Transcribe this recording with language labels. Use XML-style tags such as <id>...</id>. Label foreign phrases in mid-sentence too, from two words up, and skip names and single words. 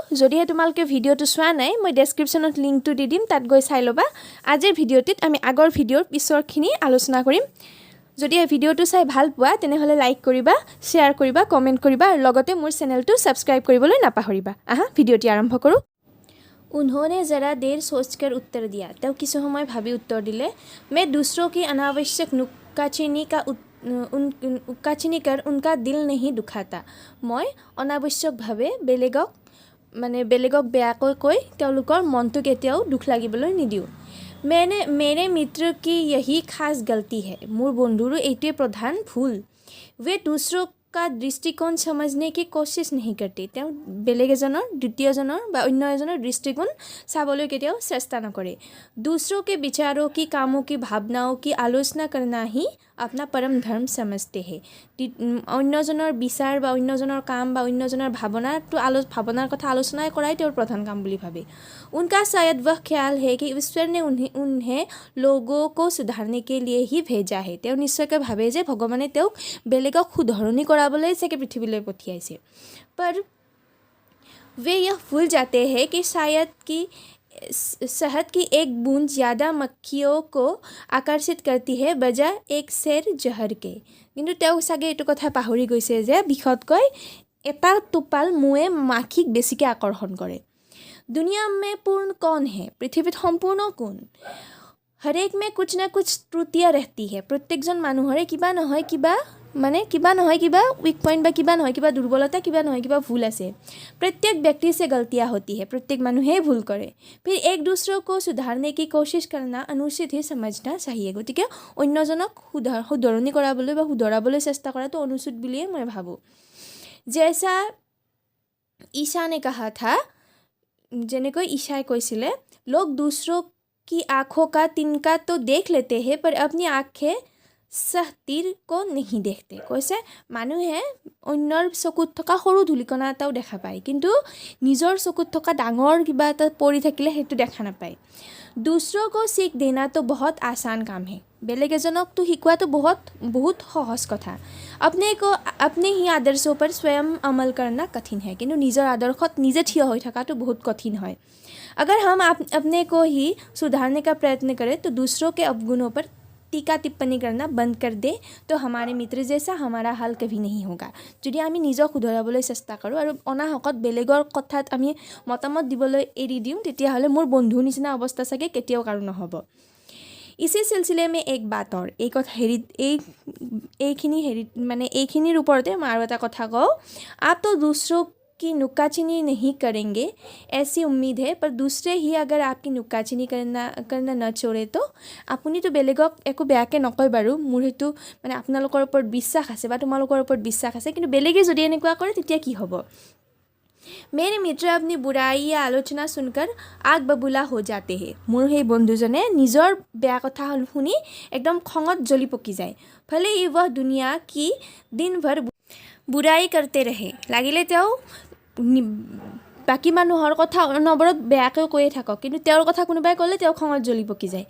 <as>যদিহে তোমালোকে ভিডিঅ'টো চোৱা নাই মই ডেছক্ৰিপশ্যনত লিংকটো দি দিম, তাত গৈ চাই ল'বা। আজিৰ ভিডিঅ'টিত আমি আগৰ ভিডিঅ'ৰ পিছৰখিনি আলোচনা কৰিম। যদি এই ভিডিঅ'টো চাই ভাল পোৱা তেনেহ'লে লাইক কৰিবা, শ্বেয়াৰ কৰিবা, কমেণ্ট কৰিবা আৰু লগতে মোৰ চেনেলটো ছাবস্ক্ৰাইব কৰিবলৈ নাপাহৰিবা। আহা ভিডিঅ'টি আৰম্ভ কৰোঁ।</as> <hi>उन्होंने ज़रा देर सोचकर उत्तर दिया।</hi> <as>তেওঁ কিছু সময় ভাবি উত্তৰ দিলে।</as> <hi>मैं दूसरों की अनावश्यक नुक्काचीनी कर उनका दिल नहीं दुखाता।</hi> <as>মই অনাৱশ্যকভাৱে বেলেগক বেয়াকৈ কৈ তেওঁলোকৰ মনটো কেতিয়াও দুখ লাগিবলৈ নিদিওঁ।</as> <hi>मेरे मित्र की यही खास गलती है।</hi> <as>মোৰ বন্ধুৰো এইটোৱে প্ৰধান ভুল।</as> <hi>वे दूसरों का दृष्टिकोण समझने की कोशिश नहीं करते।</hi> <as>তেওঁ বেলেগ এজনৰ দ্বিতীয়জনৰ বা অন্য এজনৰ দৃষ্টিকোণ চাবলৈ কেতিয়াও চেষ্টা নকৰে।</as> <hi>दूसरों के विचारों की, कामों की, भावनाओं की आलोचना करना ही अपना परम धर्म समझते हैं।</hi> <as>অন্যজনৰ বিচাৰ বা অন্যজনৰ কাম বা অন্যজনৰ ভাৱনাৰ কথা আলোচনা কৰাই তেওঁৰ প্ৰধান কাম বুলি ভাবে।</as> <hi>उनका शायद वह ख्याल है कि ईश्वर ने उन्हें लोगों को सुधारने के लिए ही भेजा है।</hi> <as>তেওঁ নিশ্চয়কৈ ভাবে যে ভগৱানে তেওঁক বেলেগক শুধৰণি কৰাবলৈ চাগে পৃথিৱীলৈ পঠিয়াইছে।</as> <hi>पर वे यह भूल जाते हैं कि शहद की एक बूंद ज़्यादा मक्खियों को आकर्षित करती है बजाय एक सेर जहर के।</hi> <as>কিন্তু তেওঁ চাগে এইটো কথা পাহৰি গৈছে যে বিষতকৈ এটা টোপাল মৌৱে মাখিক বেছিকৈ আকৰ্ষণ কৰে।</as> <hi>दुनिया में पूर्ण कौन है?</hi> <as>পৃথিৱীত সম্পূৰ্ণ কোন?</as> <hi>हर एक में कुछ ना कुछ त्रुटियाँ रहती है।</hi> <as>প্ৰত্যেকজন মানুহৰে কিবা নহয় কিবা</as> <en>weak point</en> <as>বা কিবা নহয় কিবা দুৰ্বলতা, কিবা নহয় কিবা ভুল আছে।</as> <hi>प्रत्येक व्यक्ति से गलतियाँ होती है।</hi> <as>প্ৰত্যেক মানুহেই ভুল কৰে।</as> <hi>फिर एक दूसरों को सुधारने की कोशिश करना अनुचित ही समझना चाहिए।</hi> <as>গতিকে অন্যজনক শুধৰণি কৰাবলৈ বা শুধৰাবলৈ চেষ্টা কৰাটো অনুচিত বুলিয়ে মই ভাবোঁ।</as> <hi>जैसा ईशा ने कहा था,</hi> <as>যেনেকৈ ঈশাই কৈছিলে,</as> <hi>लोग दूसरों की आँखों का तिनका तो देख लेते हैं पर अपनी आँखें सह तीर को नहीं देखते।</hi> <as>কৈছে মানুহে অন্যৰ চকুত থকা সৰু ধূলিকণা এটাও দেখা পায়, কিন্তু নিজৰ চকুত থকা ডাঙৰ কিবা এটা পৰি থাকিলে সেইটো দেখা নাপায়।</as> <hi>दूसरों को सीख देना तो बहुत आसान काम है।</hi> <as>বেলেগ এজনকতো শিকোৱাটো বহুত সহজ কথা।</as> <hi>अपने ही आदर्शों पर स्वयं अमल करना कठिन है।</hi> <as>কিন্তু নিজৰ আদৰ্শত নিজে থিয় হৈ থকাটো বহুত কঠিন হয়।</as> <hi>अगर हम अपने को ही सुधारने का प्रयत्न करें तो दूसरों के अवगुणों पर टीका टिप्पणी करना बंद कर दे तो हमारे मित्र जैसा हमारा हाल कभी नहीं होगा।</hi> <as>যদি আমি নিজক শুধৰাবলৈ চেষ্টা কৰোঁ আৰু অনাহকত বেলেগৰ কথাত আমি মতামত দিবলৈ এৰি দিওঁ তেতিয়াহ'লে মোৰ বন্ধুৰ নিচিনা অৱস্থা চাগে কেতিয়াও কাৰো নহ'ব।</as> <hi>इसी सिलसिले में एक बात और</hi> <as>এইখিনিৰ ওপৰতে মই আৰু এটা কথা কওঁ।</as> <hi>आप तो दूसरों की नुक्काचीनी नहीं करेंगे ऐसी उम्मीद है, पर दूसरे ही अगर आपकी नुक्काचीनी करना न छोड़े तो</hi> <as>আপুনিতো বেলেগক একো বেয়াকৈ নকয় বাৰু, মোৰ সেইটো আপোনালোকৰ ওপৰত বিশ্বাস আছে বা তোমালোকৰ ওপৰত বিশ্বাস আছে, কিন্তু বেলেগে যদি এনেকুৱা কৰে তেতিয়া কি হ'ব?</as> <hi>मेरे मित्र अपनी बुराई या आलोचना सुनकर आग बबूला हो जाते हैं।</hi> <as>মোৰ সেই বন্ধুজনে নিজৰ বেয়া কথা শুনি একদম খঙত জ্বলি পকি যায়।</as> <hi>भले ही वह दुनिया की दिन भर बुराई करते रहे।</hi> <as>লাগিলে তেওঁ বাকী মানুহৰ কথা অনবৰত বেয়াকৈ কৈয়ে থাকক, কিন্তু তেওঁৰ কথা কোনোবাই ক'লে তেওঁ খঙত জ্বলি পকি যায়।</as>